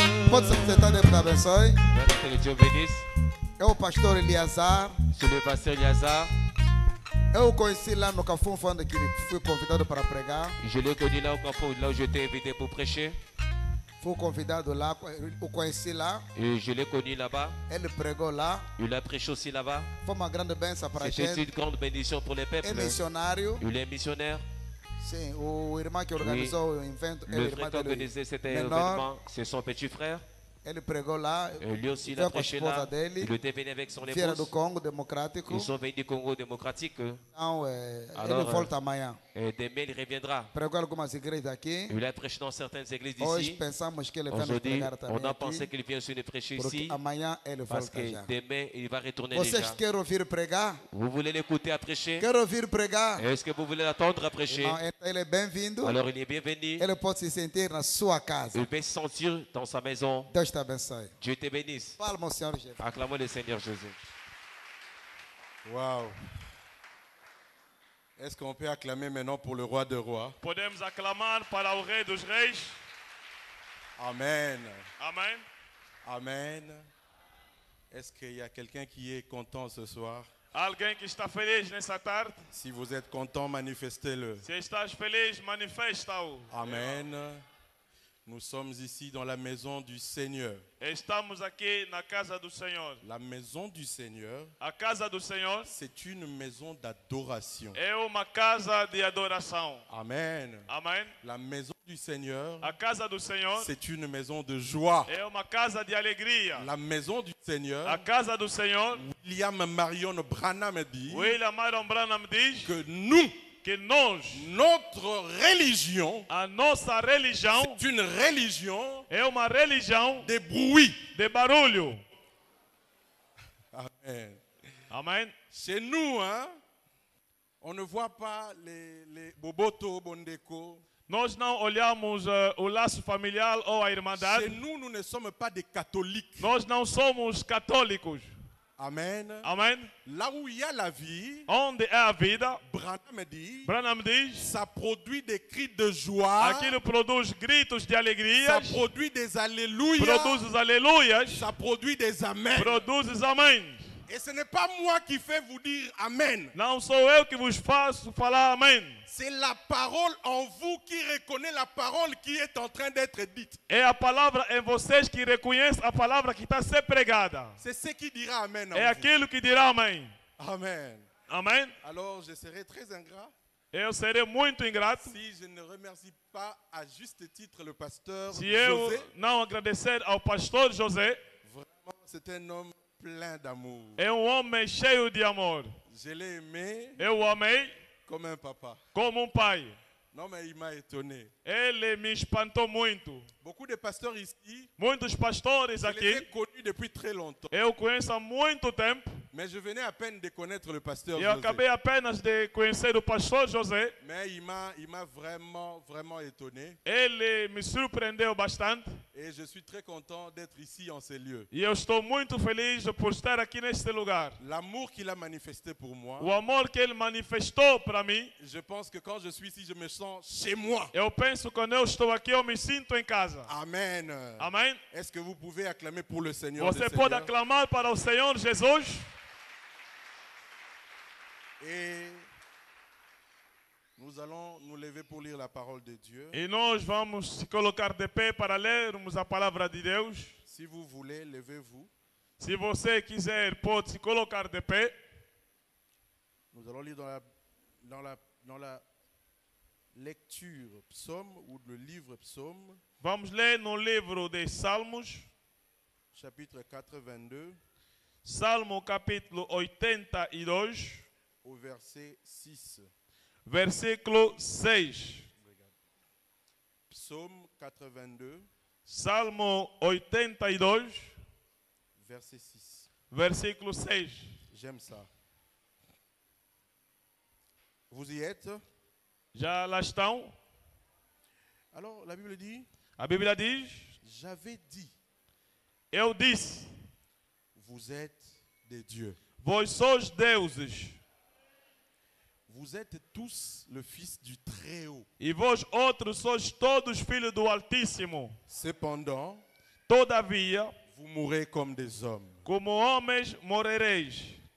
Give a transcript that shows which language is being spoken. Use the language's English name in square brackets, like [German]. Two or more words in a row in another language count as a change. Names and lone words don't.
[Portuguese] Pode se sentar, Deus te abençoe. [French] Que Dieu bénisse. [Portuguese] É o pastor Eliazar. [French] C'est le pasteur Eliazar. [Portuguese] Eu o conheci lá no Cafunfo, onde que fui convidado para pregar. [French] Je l'ai connu là au Carrefour, là où j'étais invité pour prêcher. [Portuguese] Fui convidado lá, o conheci lá. [French] Et je l'ai connu là-bas. [Portuguese] Ele pregou lá. [French] Il a prêché aussi là-bas. [Portuguese] Foi uma grande bênção para a [French] C'était [Portuguese] gente. [French] une grande bénédiction pour les peuples. [Portuguese] É missionário. [French] Il est missionnaire. [Portuguese] Sim, o irmão que organizou o evento, [French] Le frère qui a organisé cet événement, c'est son petit frère. [Portuguese] Ele pregou lá. [French] Lui aussi, il a prêché là. [Portuguese] Dele, [French] Il était venu avec son [Portuguese] Feira do [French] épouse. [Portuguese] Congo Democrático. [French] Ils sont venus du Congo démocratique. [Portuguese] Então, [French] Alors, [Portuguese] ele volta amanhã. [French] Et demain, il reviendra. [Portuguese] Pregou algumas igrejas aqui. [French] Il a prêché dans certaines églises [Portuguese] Hoje [French] d'ici. [Portuguese] pensamos que ele vai nos [French] Aujourd'hui, [Portuguese] pregar também [French] on a [Portuguese] aqui. [French] pensé qu'il vient aussi nous prêcher [Portuguese] Porque [French] ici. [Portuguese] amanhã ele [French] Parce [Portuguese] volta [French] que [Portuguese] já. [French] demain, il va retourner [Portuguese] Vocês [French] déjà. [Portuguese] querem ouvir pregar? [French] Vous voulez l'écouter à prêcher? [Portuguese] Quer ouvir pregar? [French] Est-ce que vous voulez l'attendre à prêcher? [Portuguese] Irmão, então ele é bem-vindo. [French] Alors il est bienvenu. [Portuguese] Ele pode se sentir na sua casa. [French] Il peut se sentir dans sa maison. [Portuguese] Deus te abençoe. [French] Dieu te bénisse. [Portuguese] Palma ao Senhor Jesus. [French] Acclamons le Seigneur Jésus. Waouh. Est-ce qu'on peut acclamer maintenant pour le roi des rois? [Portuguese] Podemos aclamar para o Rei dos Reis. Amen. Amém. [French] Amen. Est-ce qu'il y a quelqu'un qui est content ce soir? [Portuguese] Alguém que está feliz nessa tarde? [French] Si vous êtes content, manifestez-le. [Portuguese] Se estás feliz, manifesta-o. [French] Amen. Nous sommes ici dans la maison du Seigneur. [Portuguese] Estamos aqui na casa do Senhor. [French] La maison du Seigneur, [Portuguese] A casa do Senhor [French] c'est une maison d'adoration. [Portuguese] é uma casa de adoração. [French] Amen. [Portuguese] Amém. [French] La maison du Seigneur, [Portuguese] A casa do Senhor [French] c'est une maison de joie. [Portuguese] é uma casa de alegria. [French] La maison du Seigneur, [Portuguese] A casa do Senhor, [French] William Marion Branham dit [Portuguese] William Marion Branham diz [French] que nous, [Portuguese] que nós, [French] notre religion, [Portuguese] a nossa religião [French] c'est une religion [Portuguese] é uma religião [French] de bruit. [Portuguese] de barulho. [French] Amen. [Portuguese] Amém. [French] Chez nous, hein, on ne voit pas les [Lingala] boboto, bondeko. [Portuguese] Nós não olhamos o laço familiar ou a [French] Chez [Portuguese] irmandade. [French] nous, nous ne sommes pas des catholiques. [Portuguese] Nós não somos católicos. [French] Amen. [Portuguese] Amém. [French] Là où il y a la vie, [Portuguese] Onde é a vida, [French] Branham dit, [Portuguese] Branham diz, [French] ça produit des cris de joie, [Portuguese] aquilo produz gritos de alegria, [French] ça produit des alléluia, [Portuguese] produz os aleluias, [French] ça produit des amens. [Portuguese] produz os amém. [French] Et ce n'est pas moi qui fais vous dire amen. [Portuguese] Não sou eu que vos faço falar amém. [French] C'est la parole en vous qui reconnaît la parole qui est en train d'être dite. [Portuguese] É a palavra em vocês que reconhece a palavra que está a ser pregada. [French] C'est ce qui dira amen en [Portuguese] É [French] vous. [Portuguese] aquilo que dirá amém. [French] Amen. [Portuguese] Amém. [French] Alors je serai très ingrat [Portuguese] Eu serei muito ingrato [French] si je ne remercie pas à juste titre le pasteur [Portuguese] se eu [French] José. [Portuguese] não agradecer ao pastor José. [French] Vraiment, c'est un homme plein d'amour. [Portuguese] É homem cheio de amor. [French] Je l'ai aimé [Portuguese] Eu o amei [French] comme un papa. [Portuguese] como pai. [French] Non, mais il m'a étonné. [Portuguese] Ele me espantou muito. [French] Beaucoup de pasteurs ici, [Portuguese] Muitos pastores [French] je les ai [Portuguese] aqui, [French] connus depuis très longtemps. [Portuguese] eu conheço há muito tempo. [French] Mais je venais à peine de connaître le pasteur [Portuguese] Eu [French] José. [Portuguese] acabei apenas de conhecer o pastor José. [French] Mais il m'a vraiment étonné. [Portuguese] Ele me surpreendeu bastante. [French] Et je suis très content d'être ici en ces lieux. [Portuguese] E eu estou muito feliz por estar aqui neste lugar. [French] L'amour qu'il a manifesté pour moi, [Portuguese] O amor que ele manifestou para mim. [French] je pense que quand je suis ici, je me sens chez moi. [Portuguese] Eu penso que quando eu estou aqui, eu me sinto em casa. [French] Amen. [Portuguese] Amém? [French] Est-ce que vous pouvez acclamer pour le Seigneur [Portuguese] Você [French] des [Portuguese] pode [French] Seigneurs? [Portuguese] aclamar para o Senhor Jesus. [French] Et nous allons nous lever pour lire la parole de Dieu. [Portuguese] E nós vamos se colocar de pé para lermos a palavra de Deus. [French] Si vous voulez, levez-vous. [Portuguese] Se você quiser, pode se colocar de pé. [French] Nous allons lire dans la lecture psaume ou le livre psaume, [Portuguese] Vamos ler no livro de Salmos, [French] chapitre 82, [Portuguese] Salmo capítulo 82, [French] au verset 6. [Portuguese] versículo 6. [French] Psaume 82, [Portuguese] Salmo 82, [French] verset 6. [Portuguese] versículo 6. [French] J'aime ça. Vous y êtes? [Portuguese] Já lá estão? [French] Alors, la Bible dit, [Portuguese] A Bíblia diz: [French] j'avais dit, [Portuguese] eu disse, [French] vous êtes des dieux. [Portuguese] vós sois deuses, [French] Vous êtes tous le Fils du Très-Haut. [Portuguese] e vós outros sois todos filhos do Altíssimo. [French] Cependant, [Portuguese] Todavia, [French] vous mourrez comme des hommes. [Portuguese] como homens morrereis.